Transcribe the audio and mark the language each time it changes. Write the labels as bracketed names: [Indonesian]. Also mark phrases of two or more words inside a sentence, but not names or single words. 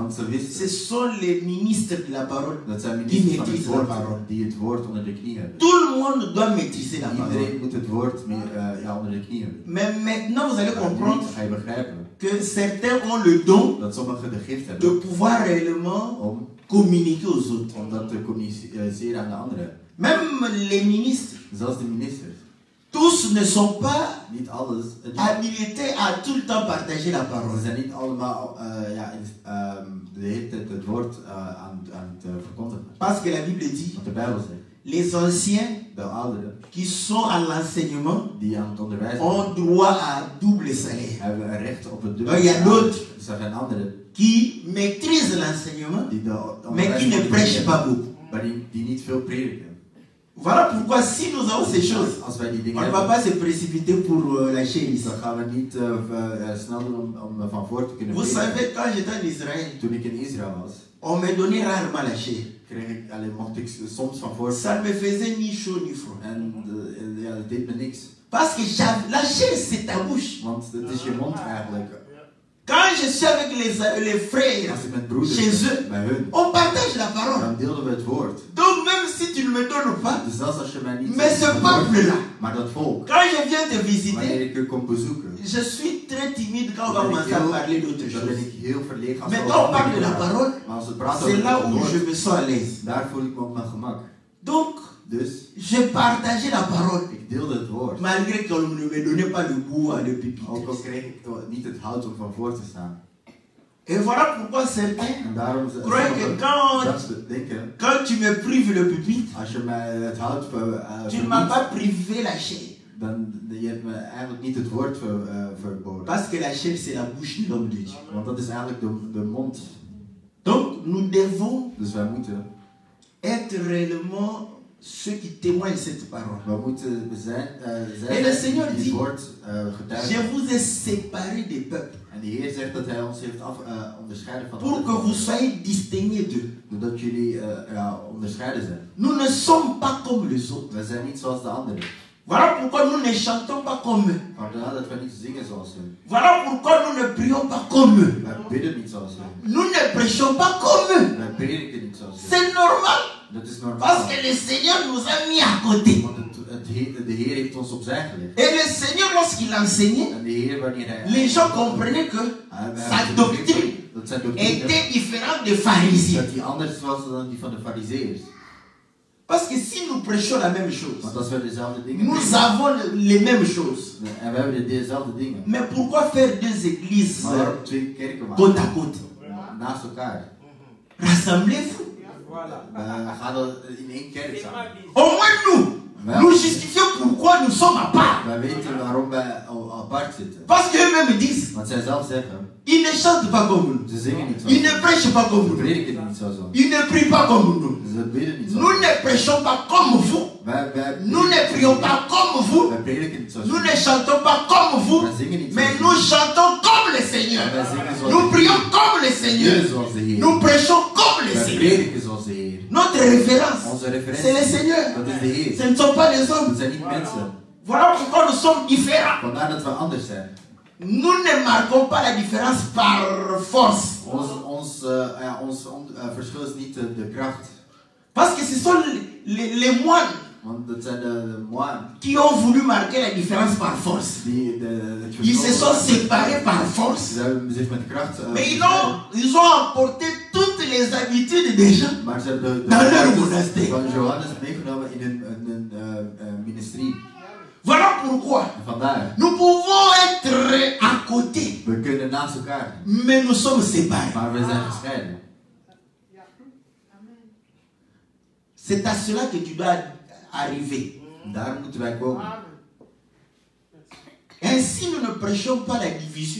[Dutch] Want ze [French] ce [Dutch] wisten [French] sont les ministres de la parole [Dutch] dat zijn [French] qui [Dutch] ministers van het [French] maîtrisent la [Dutch] woord [French] parole. [Dutch] die het woord onder de knie hebben. [French] Tout le monde doit maîtriser la parole. [Dutch] Iedereen moet het woord onder de knie hebben. [French] Mais maintenant, vous allez [Dutch] Maar nu [French] comprendre [Dutch] ga je begrijpen [French] que certains ont le don [Dutch] dat sommigen de gift [French] de [Dutch] hebben [French] pouvoir réellement [Dutch] om [French] communiquer aux autres. [Dutch] dat te communiceren aan de anderen. [French] Même les ministres, [Dutch] Zelfs de ministers. [French] tous ne sont pas [Dutch] Niet alles. [French] habilités à tout le temps partager la [Dutch] Ze [French] parole. [Dutch] zijn niet allemaal de hele tijd het woord aan het verkondigen. [French] Parce que la Bible dit, [Dutch] Wat de Bijbel zegt. [French] les anciens [Dutch] De ouderen [French] qui sont à l'enseignement [Dutch] die aan het onderwijzen [French] ont droit à double salaire. [Dutch] hebben een recht op het [French] Il y a [Dutch] dubbele. [French] d'autres [Dutch] Dus er zijn anderen [French] qui maîtrisent l'enseignement, [Dutch] die de [French] mais qui ne prêchent pas beaucoup. [Dutch] maar die niet veel prediken. [French] Voilà pourquoi si nous avons ces choses, [Dutch] Als wij die [French] on [Dutch] dingen [French] ne va [Dutch] hebben, [French] pas se précipiter pour lâcher ici. [Dutch] dan gaan we niet snel doen om van voor te kunnen [French] Vous [Dutch] prediken. [French] savez, quand j'étais en Israël, [Dutch] Toen ik in Israël was, [French] on me donnait rarement la chair. [Dutch] mocht ik soms van voor. [French] Ça ne me faisait ni chaud ni froid. [Dutch] En dat deed me niks. [French] Parce que la chair, c'est ta bouche. [Dutch] Want het is je mond eigenlijk. [French] Quand je suis avec les frères [Dutch] Als ik met broeders [French] chez [Dutch] ben, [French] eux, [Dutch] bij hun, [French] on partage la parole. [Dutch] dan deelden we het woord. [French] Donc même si tu ne me donnes pas, [Dutch] Dus zelfs als je mij niet [French] mais ce [Dutch] het woord, [French] peuple-là, [Dutch] maar dat volk, [French] quand je viens te [Dutch] wanneer [French] visiter, [Dutch] ik je kom bezoeken, [French] je suis très timide quand on va commencer à parler d'autres [Dutch] dan ben [French] choses. [Dutch] ik heel verlegen als [French] Mais [Dutch] we [French] quand on [Dutch] over [French] parle de [Dutch] dingen [French] la [Dutch] praten. [French] parole, [Dutch] Maar als we praten [French] c'est [Dutch] over [French] là [Dutch] het [French] où [Dutch] woord, [French] je me sens à l'aise. [Dutch] daar voel ik me op mijn gemak. [French] Donc, [Dutch] Dus [French] je partageais la parole, [Dutch] ik deelde het woord. [French] malgré qu'on ne me donnait pas le goût à le pupitre. [Dutch] Ook al kreeg ik niet het hout om van voor te staan. [French] Et voilà pourquoi certains [Dutch] En daarom [French] croient que [Dutch] dat ze denken, [French] quand tu me prives le pupitre, [Dutch] als je mij het hout [French] tu ne m'as pas privé la chair. [Dutch] dan je hebt me eigenlijk niet het woord verboden. [French] Parce que la chair, c'est la bouche de l'homme de Dieu. [Dutch] Want dat is eigenlijk de mond. [French] Donc, nous devons [Dutch] Dus wij moeten [French] être réellement ceux qui témoignent cette parole. [Dutch] we moeten zijn [French] En de Seigneur [Dutch] die het [French] dit, [Dutch] woord [French] Je [Dutch] getuigen. [French] vous ai séparés des peuples [Dutch] En de Heer zegt dat Hij ons heeft onderscheiden van [French] pour que [Dutch] anderen. [French] vous soyez distingués d'eux. [Dutch] Doordat jullie onderscheiden zijn. [French] Nous ne sommes pas comme les autres. [Dutch] We zijn niet zoals de anderen. [French] Voilà pourquoi nous ne chantons pas comme eux. [Dutch] Vandaar dat we niet zingen zoals hun. [French] Voilà pourquoi nous ne prions pas comme eux. [Dutch] Wij bidden niet zoals hun. [French] Nous ne prêchons pas comme eux. [Dutch] Wij prediken niet zoals hun. [French] C'est normal. [Dutch] Dat is normaal. [French] Parce que le Seigneur nous a mis à côté. [Dutch] Want de Heer heeft ons opzij gelegd. [French] Et le Seigneur, lorsqu'il enseignait, [Dutch] En de Heer, wanneer Hij... [French] les gens comprenaient que sa doctrine [Dutch] dat zijn doctrine, [French] était différente des pharisiens. [Dutch] dat die anders was dan die van de Farizeeërs. [French] Parce que si nous prêchons la même chose, [Dutch] Want als we dezelfde dingen [French] nous [Dutch] prediken, [French] avons les mêmes choses. [Dutch] en we hebben dezelfde dingen. [French] Mais pourquoi faire deux églises [Dutch] Maar waarom twee kerken [French] côte [Dutch] maken? [French] à côte? [Dutch] Naast elkaar. [French] Rassemblez-vous. [Dutch] We gaan er in één kerk samen. [French] Au moins nous, nous justifions pourquoi nous sommes à part. [Dutch] Wij weten waarom wij apart zitten. [French] Parce qu'eux-mêmes disent, [Dutch] Want zij zelf zeggen, [French] ils ne chantent pas comme nous. [Dutch] ze zingen niet zo. [French] Ils ne prêchent pas comme [Dutch] Ze [French] nous. [Dutch] prediken niet zo. [French] Ils ne prient pas comme nous. [Dutch] Ze bidden niet zo. [French] Nous ne prêchons pas comme vous. Nous ne prions pas comme vous. [Dutch] Wij prediken niet zo. [French] Nous ne chantons pas comme vous. [Dutch] Wij zingen niet zo. [French] Mais nous chantons comme le Seigneur. [Dutch] Wij zingen zoals [French] Nous [Dutch] de [French] prions comme le Seigneur. [Dutch] Heer, zoals de Heer. [French] Nous prêchons comme le [Dutch] Wij [French] Seigneur. [Dutch] prediken zoals de Heer. [French] Notre référence, [Dutch] Onze [French] c'est le [Dutch] referentie, [French] Seigneur. [Dutch] dat is de Heer. [French] Ce ne sont pas les [Dutch] Dat [French] hommes. [Dutch] zijn niet mensen. [French] Voilà pourquoi nous sommes différents. [Dutch] Vandaar dat we anders zijn. [French] Nous ne marquons pas la différence par force. [Dutch] Ons verschil is niet de kracht. [French] Parce que ce sont les moines [Dutch] Want dat zijn de moines [French] qui ont voulu marquer la différence par force. [Dutch] die [French] Ils se sont séparés par force. [Dutch] Ze hebben zich met kracht. [French] Mais ils ont apporté toutes les habitudes des gens [Dutch] Maar ze hebben [French] dans leur [Dutch] de [French] monastère. [Dutch] van Johannes meegenomen in hun ministerie. [French] Voilà pourquoi [Dutch] En vandaar, [French] nous pouvons être à côté, [Dutch] we kunnen naast elkaar, [French] mais nous sommes séparés. [Dutch] maar we zijn gescheiden. [French] C'est à cela que tu dois arriver. [Dutch] Daar moeten wij komen. [French] Ainsi, nous ne prêchons pas la division.